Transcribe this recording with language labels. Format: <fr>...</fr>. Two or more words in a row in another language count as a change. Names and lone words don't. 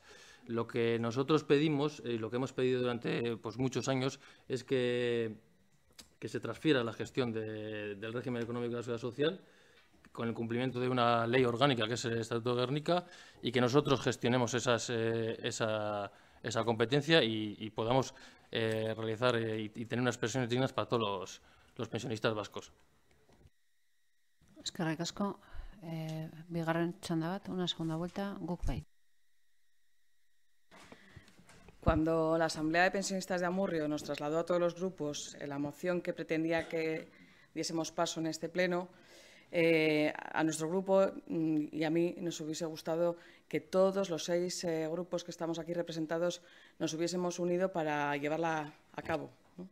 <es>Lo que nosotros pedimos, y lo que hemos pedido durante pues, muchos años, es que se transfiera la gestión del régimen económico de la Seguridad Social con el cumplimiento de una ley orgánica, que es el Estatuto de Gernika, y que nosotros gestionemos esa competencia y podamos realizar y tener unas pensiones dignas para todos los pensionistas vascos.</es> <eu>Eskerrik asko. Bigarren txanda bat,</eu> <es>una segunda vuelta,</es> <eu>guk bai.</eu> <es>Cuando la Asamblea de Pensionistas de Amurrio nos trasladó a todos los grupos la moción que pretendía que diésemos paso en este pleno, a nuestro grupo y a mí nos hubiese gustado que todos los 6 grupos que estamos aquí representados nos hubiésemos unido para llevarla a cabo, ¿no?</es>